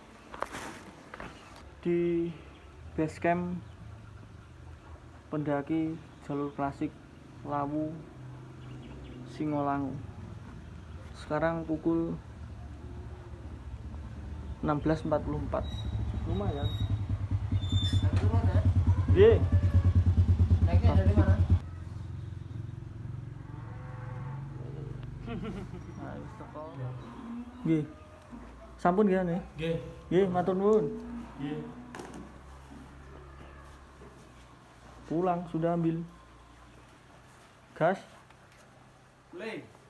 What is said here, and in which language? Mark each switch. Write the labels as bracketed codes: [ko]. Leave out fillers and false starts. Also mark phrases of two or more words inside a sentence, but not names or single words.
[id] Di base camp pendaki jalur klasik Lawu Singolangu. Sekarang pukul 16.44. Lumayan. Ye. Naiknya dari mana? [jv] Nggih. Sampun nggih ane? Nggih. Nggih, matur nuwun. Nggih. [id] Pulang sudah ambil gas. Boleh.